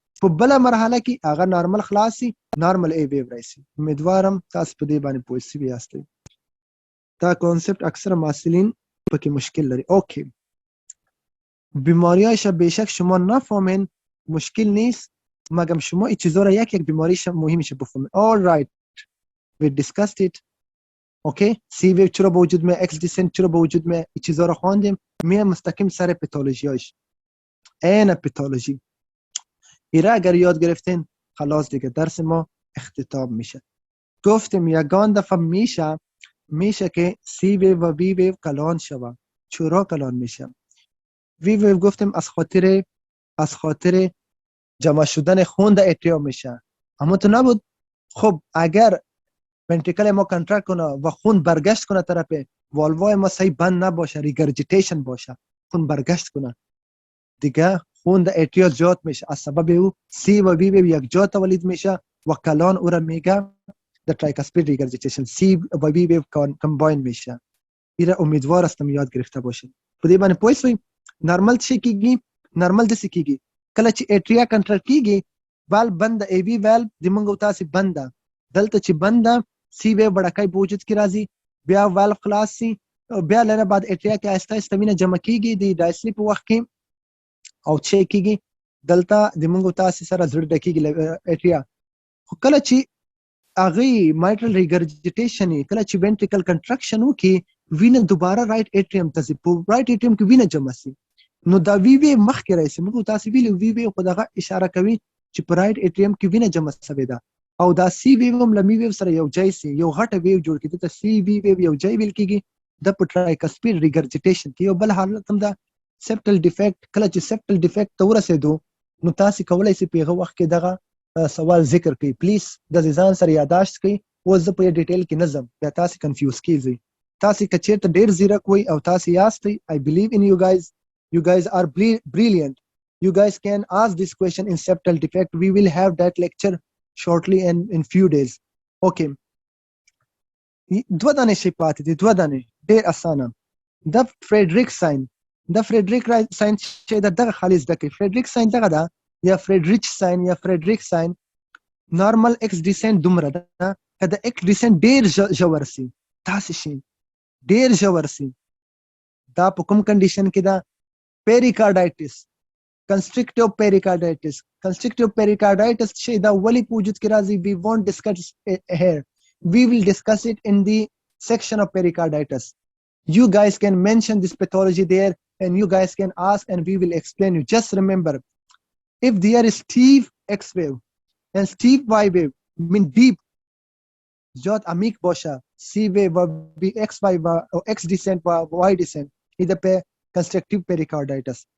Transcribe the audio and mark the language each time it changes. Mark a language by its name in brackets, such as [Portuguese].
[Pashto] په بل مرحله کې هغه نارمل خلاصي، نارمل ای وی راشي. امیدوارم تاسو په دې باندې پوه شئ یاستئ. دا کانسپت اکثر محصلین پکې مشکل لري. [Persian] اوکی، بیماریایش بیشک شما نفهمین مشکل نیست، مگم شما این چیزا را یک بیماریش مهمش بفهمین. [English] all right we discussed it. [Persian] اوکی، سی ویو چرا به وجود میاد، اکس دیسنت چرا به وجود میاد، این چیزا را خواندیم. میام مستقیم سر پاتولوژیاش. این پاتولوژی ایرا اگر یاد گرفتین خلاص دیگه درس ما اختتام میشه. گفتیم یگان دفعه میشه که سی ویو و وی ویو کلان شوه. چرا کلان میشه؟ وی ویو گفتیم از خاطر جمع شدن خون در اتریا میشه. اما تو نبود. خب اگر ونتریکل ما کنترکت کنه و خون برگشت کنه طرف والوای ما صحیح بند نباشه، ریگرجیتیشن باشه، خون برگشت کنه، دیگه خون در اتریا زیاد میشه. از سبب او سی و وی ویو یک جا تولید میشه و کلان او را میگه در ترایکاسپید ریگرجیتیشن. سی و وی ویو کمباین میشه. ایره امیدوار هستم یاد گرفته باشین. [Pashto] په دې باندې پوه شئ. نارمل څه کیږي؟ نارمل داسې کیږي کله چې ایټریا کنټرکټ کیږي والف بند ای وی والف د موږ او تاسې بند ده. دلته چې بند ده سی ویو بړکۍ په وجود کې راځي، بیا والف خلاص سي، بیا لنه بعد اټریا کې آهسته آهسته وینه جمع کیږي د ډایسلی په وخت کې او چې کیږي دلته د موږ او تاسې سره زړه ډکیږي اټریا. خو کله چې هغې مایټرل ریګرجیټیشن کله چې وینټریکل کنټرکشن وکړي وینه دوباره رایټ اټریم ته ځي، په رایټ اټریم کې وینه جمع سي، نو دا وی وی مخکې راشي. موږ تاسو ویلو وی وی خو دغه اشاره کوي چې په رایټ اټریم کې وینه جمع شوې ده او دا سی وی هم له می وی سره یو ځای سي، یو غټه ویو جوړ کړي ته سی وی وی یو ځای ویل کیږي. د په ټرایکسپید ریګرجیټیشن کې یو بل حالت هم ده سیپټل ډیفیکټ. کله چې سیپټل ډیفیکټ ته ورسېدو نو تاسو کولای شئ په هغه وخت کې دغه سوال ذکر کړئ. پلیز د ځان سره یاداشت کړئ، اوس زه په ډیټیل کې نظم بیا تاسو کنفیوز کیږئ. تاسو که چیرته ډیر زیرک وئ او تاسو یاستئ [English] I believe in you guys. You guys are brilliant. You guys can ask this question in septal defect. We will have that lecture shortly and in few days. Okay. [Pashto] دوه دانې شي پاتې دي، دوه دانې ډېر اسانه. د فریډریک ساین، د فریډریک ساین چې دغه خالص زده کړئ. فریډریک ساین دغه ده یا فریډریچ ساین یا فریډریک ساین. نارمل ایکس ډیسنټ دومره ده که د ایکس ډیسنټ ډېر ژور سي تاسې شي ډېر ژور سي دا په کوم کنډیشن کې ده؟ پیریکارډایټس، کنسټرکټیو پیریکارډایټس. کنسټرکټیو پیریکارډایټس چې دا ولې په وجود کې راځي [English] we won't discuss it here. We will discuss it in the section of pericarditis. You guys can mention this pathology there and you guys can ask and we will explain you. Just remember, if there is steep X wave and steep Y wave mean deep [Persian] جات عمیق باشه، C wave و XY و X descent و Y descent، ایده به کنسترکتیو پریکاردایتس.